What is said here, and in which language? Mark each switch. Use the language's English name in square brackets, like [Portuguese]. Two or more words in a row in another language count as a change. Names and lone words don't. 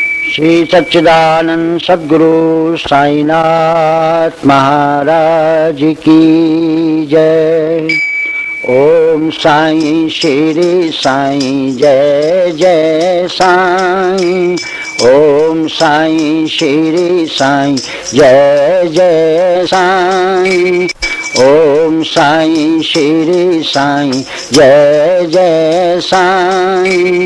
[Hindi] श्री सच्चिदानंद सद्गुरु साईनाथ महाराज की जय। ओम साईं श्री साईं जय जय साईं। ओम साईं श्री साईं जय जय साईं। ओम साईं श्री साईं जय जय साईं।